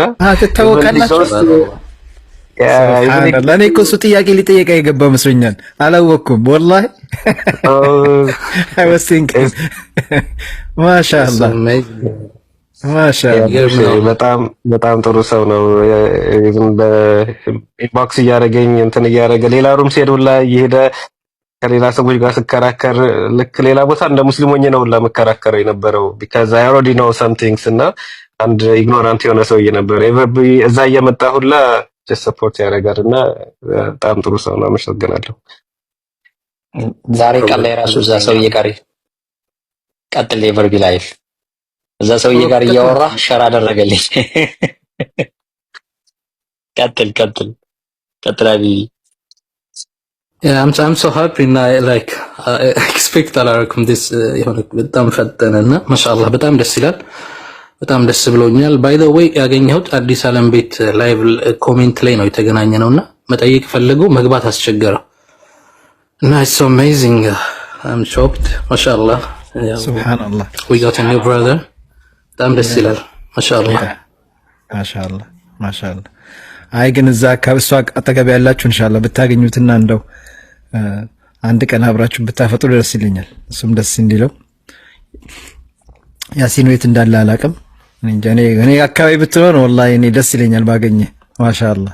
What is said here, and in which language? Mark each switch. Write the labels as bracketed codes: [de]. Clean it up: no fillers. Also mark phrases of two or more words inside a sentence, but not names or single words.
[am] ትታወቃላችሁ። ለእኔ እኮ እሱ ጥያቄ ሊጠየቅ የገባ መስሎኛል። አላወቅኩም ወላሂ። ማሻአላህ በጣም ጥሩ ሰው ነው። በኢንቦክስ እያደረገኝ እንትን እያደረገ ሌላ ሩም ሲሄድ ሁላ እየሄደ ከሌላ ሰዎች ጋር ስከራከር ልክ ሌላ ቦታ እንደ ሙስሊም ሆኜ ነው ሁላ መከራከረው የነበረው [en] because I already know some things [am] እና አንድ ኢግኖራንት የሆነ ሰውዬ ነበር። እዛ እየመጣ ሁላ ሰፖርት ያደርጋልና በጣም ጥሩ ሰው ነው። አመሰግናለሁ። ዛሬ ቀን ላይ ራሱ እዛ ሰውዬ ጋር ቀጥል ኤቨር ቢ ላይፍ እዛ ሰውዬ ጋር እያወራ ሸር አደረገልኝ። ቀጥል አቢ [en] I'm so happy and I expect [am] አላረኩም this የሆነ በጣም ፈጠነና ማሻአላህ በጣም ደስ ይላል። በጣም ደስ ብሎኛል። [en] by the way [am] ያገኘሁት አዲስ ዓለም ቤት ላይቭ ኮሜንት ላይ ነው የተገናኘ ነውና መጠየቅ ፈለገው መግባት አስቸገረው እና [en] it's so amazing. I'm shocked ማሻአላህ ሱብሃንአላህ we got a new brother [am] በጣም ደስ ይላል ማሻአላህ ማሻአላህ። አይ ግን እዛ ከእሷ አጠገብ ያላችሁ ኢንሻአላህ ብታገኙትና እንደው አንድ ቀን አብራችሁ ብታፈጥሩ ደስ ይለኛል። እሱም ደስ እንዲለው ያሲን ወይት እንዳለ አላውቅም። እኔ አካባቢ ብትሆን ወላሂ እኔ ደስ ይለኛል ባገኘ። ማሻአላህ